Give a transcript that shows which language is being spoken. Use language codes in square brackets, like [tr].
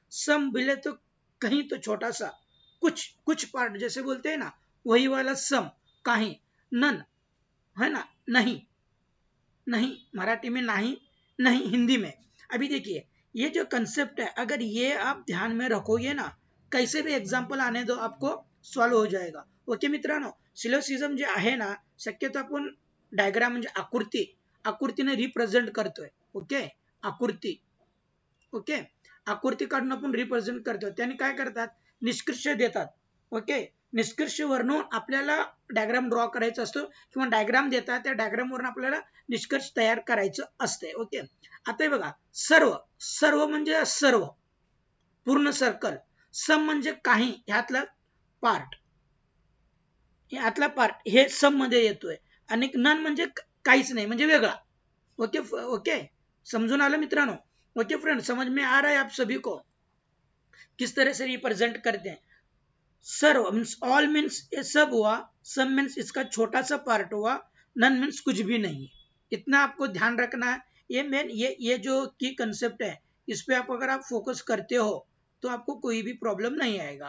[hi] सम बोले तो कहीं तो छोटा सा, कुछ पार्ट जैसे बोलते हैं ना, वही वाला सम. काही, नन है ना, नहीं, नहीं मराठी में नहीं, नहीं हिंदी में. अभी देखिए, ये जो कंसेप्ट है अगर ये आप ध्यान में रखोगे ना, कैसे भी एग्जाम्पल आने दो आपको सॉल्व हो जाएगा. [mr] ओके मित्रांनो, सिलोसिझम जे आहे ना, शक्यतो आपण डायग्राम म्हणजे आकृतीने रिप्रेझेंट करतोय. ओके, आकृती. ओके, आकृती काढून आपण रिप्रेझेंट करतो. त्याने काय करतात, निष्कर्ष देतात. ओके, निष्कर्ष वरून आपल्याला डायग्राम ड्रॉ करायचा असतो किंवा डायग्राम देतात, त्या डायग्राम वरून आपल्याला निष्कर्ष तयार करायचं असते. ओके, आता हे बघा, सर्व, सर्व म्हणजे सर्व, पूर्ण सर्कल. सम म्हणजे काही, ह्यातला पार्ट, हे सम मध्ये येतोय. आणि नन म्हणजे काहीच नाही, म्हणजे वेगळा. ओके ओके, समझून आलं मित्रांनो. [hi] ओके फ्रेंड, समझ में आ रहा है आप सभी को किस तरह से रिप्रेजेंट करते हैं. सर्व मीन्स ऑल मीन्स ये सब हुआ, सब मीन्स इसका छोटा सा पार्ट हुआ, नन मीन्स कुछ भी नहीं. इतना आपको ध्यान रखना है. ये मेन ये जो की कंसेप्ट है, इस पे आप अगर आप फोकस करते हो तो आपको कोई भी प्रॉब्लम नहीं आएगा.